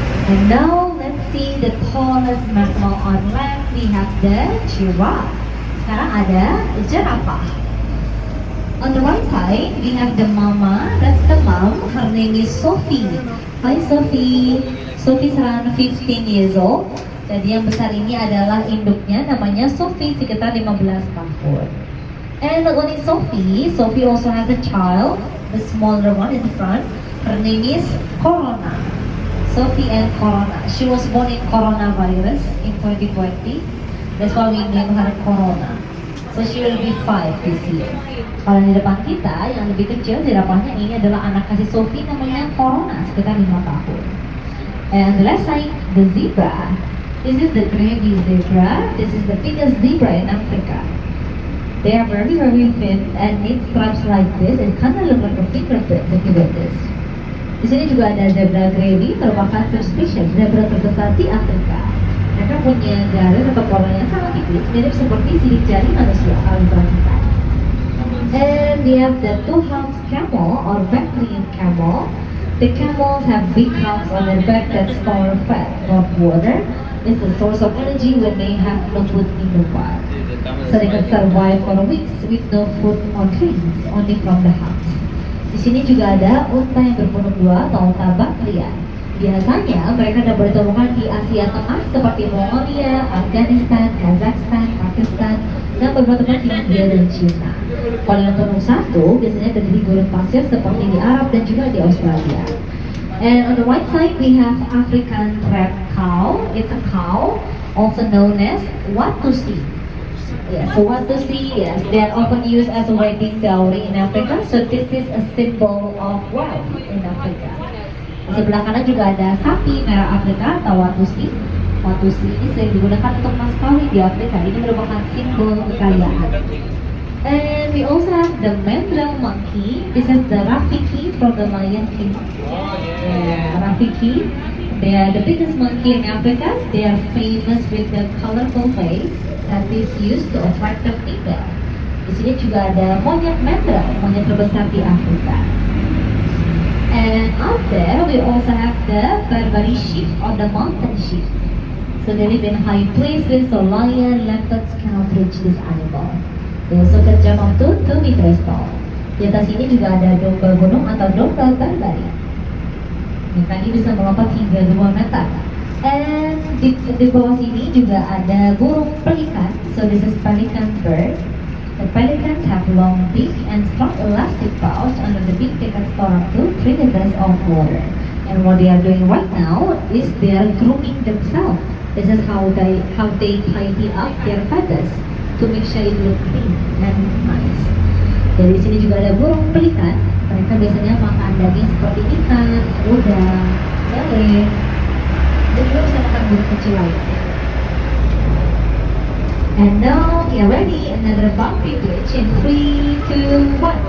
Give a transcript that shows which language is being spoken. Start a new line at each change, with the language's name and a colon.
English: And now let's see the tallest mammal on land. We have the giraffe.
Indonesian: Sekarang ada jerapah.
English: On the right side, we have the mama. That's the mom. Her name is Sophie. Hi Sophie. Sophie is around 15 years old.
Indonesian: Jadi yang besar ini adalah induknya, namanya Sophie, sekitar 15 tahun.
English: And not only Sophie, Sophie also has a child, the smaller one in the front. Her name is Corona. Sophie and Corona. She was born in coronavirus in 2020. That's why we named her Corona. So she will be 5 this year.
Indonesian: Kalau di depan kita, yang lebih kecil jerapahnya ini adalah anak kasih Sophie, namanya Corona, sekitar 5 tahun.
English: And the left side, the zebra. This is the gravy zebra. This is the biggest zebra in Africa. They are very, very thin and need stripes like this. It kind of look like a fingerprint if you get this.
Indonesian: Di sini juga ada zebra gravy, merupakan subspesies zebra terbesar di Afrika. Mereka punya garis atau pola yang sangat tipis, mirip seperti sidik jari manusia kalau diperhatikan.
English: And we have the two humps camel or Bactrian camel. The camels have big humps on their back that store fat, not water. It's a source of energy when they have no food in the wild. So they can survive for weeks with no food or drinks, only from the humps.
Indonesian: Di sini juga ada unta yang berpunuk dua atau unta Bactrian. Biasanya mereka dapat ditemukan di Asia Tengah seperti Mongolia, Afghanistan, Kazakhstan, Pakistan, dan beberapa tempat di India dan China. Kalau yang punuk satu biasanya terjadi di gurun pasir seperti di Arab dan juga di Australia.
English: And on the right side we have African red cow. It's a cow, also known as watusi. Yes, so watusi, yes, they are often used as a wedding dowry in Africa. So this is a symbol of wealth in Africa.
Indonesian: Di sebelah kanan juga ada sapi merah Afrika atau watusi. Watusi ini sering digunakan untuk mas kawin di Afrika. Ini merupakan simbol kekayaan.
English: And we also have the mandrill monkey. This is the Rafiki from the Lion King. Rafiki. They are the biggest monkey in Africa. They are famous with the colorful face that is used to attract the female.
Indonesian: Di sini juga ada monyet mandrill, monyet terbesar di Afrika.
English: And out there we also have the Barbary sheep or the mountain sheep. So they live in high places, so lion, leopards cannot reach this animal. They also can jump up to 2 meters tall.
Indonesian: Di atas ini juga ada domba gunung atau domba Barbary. Mereka ini bisa melompat hingga 2 meter. And di bawah sini juga ada burung pelikan.
English: So this is pelican bird. The pelicans have long beak and strong elastic pouch under the beak. They can store up to 3 liters of water. And what they are doing right now is they are grooming themselves. This is how they tidy up their feathers to make sure it look clean and nice.
Indonesian: Jadi di sini juga ada burung pelikan. Mereka biasanya makan daging seperti ikan, udang, lele. Dan juga bisa makan burung kecil lainnya.
English: And now we are ready, another bumpy bridge in 3, 2, 1.